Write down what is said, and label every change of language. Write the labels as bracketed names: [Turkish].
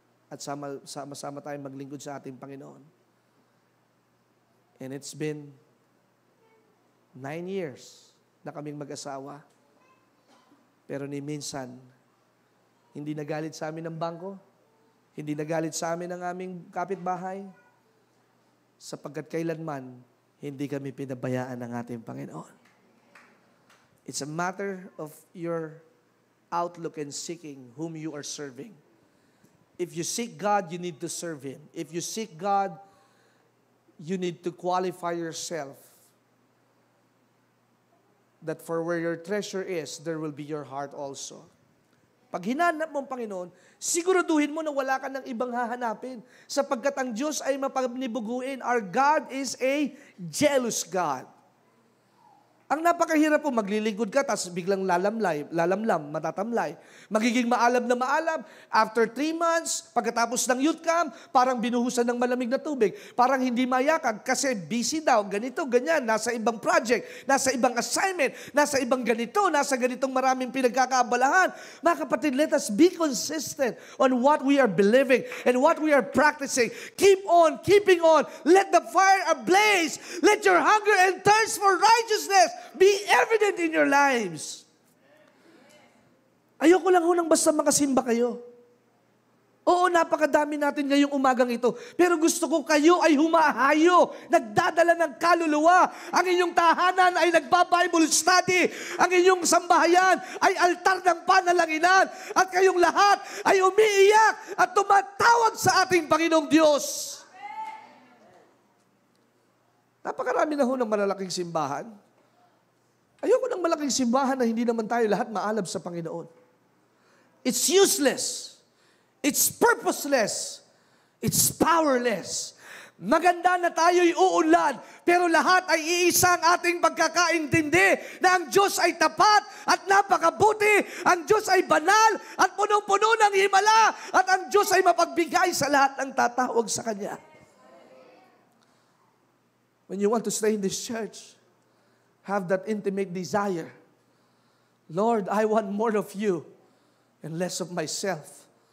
[Filipino] At sama-sama tayong maglingkod sa ating Panginoon. [English] And it's been 9 years [Filipino] na kaming mag-asawa. Pero ni minsan, hindi nagalit sa amin ng bangko, hindi nagalit sa amin ang aming kapitbahay, sapagkat kailanman, hindi kami pinabayaan ng ating Panginoon. [English] It's a matter of your outlook and seeking whom you are serving. If you seek God, you need to serve Him. If you seek God, you need to qualify yourself that for where your treasure is, there will be your heart also. [Filipino] Pag hinanap mo ang Panginoon, siguraduhin mo na wala ka ng ibang hahanapin. Sapagkat ang Diyos ay mapagnibuguin. [English] Our God is a jealous God. [Filipino] Ang napakahirap po, maglilingkod ka, tapos biglang lalamlam, matatamlay. Magiging maalab na maalab. After 3 months, pagkatapos ng youth camp, parang binuhusan ng malamig na tubig. Parang hindi mayakag kasi busy daw, ganito, ganyan, nasa ibang project, nasa ibang assignment, nasa ibang ganito, nasa ganitong maraming pinagkakaabalahan. Mga kapatid, [English] let us be consistent on what we are believing and what we are practicing. Keep on, keeping on. Let the fire ablaze. Let your hunger and thirst for righteousness be evident in your lives. [Filipino] Ayoko lang ho nang basta makasimba kayo. Oo, napakadami natin ngayong umagang ito. Pero gusto ko kayo ay humahayo, nagdadala ng kaluluwa. Ang inyong tahanan ay nagba-Bible study. Ang inyong sambahayan ay altar ng panalanginan. At kayong lahat ay umiiyak at tumatawag sa ating Panginoong Diyos. Napakarami na ho ng malalaking simbahan. Ayoko ng malaking simbahan na hindi naman tayo lahat maalab sa Panginoon. [English] It's useless. It's purposeless. It's powerless. [Filipino] Maganda na tayo'y uunlad, pero lahat ay iisang ating pagkakaintindi na ang Diyos ay tapat at napakabuti, ang Diyos ay banal at punong-puno ng himala, at ang Diyos ay mapagbigay sa lahat ng tatawag sa Kanya. [English] When you want to stay in this church, have that intimate desire. Lord, I want more of you and less of myself.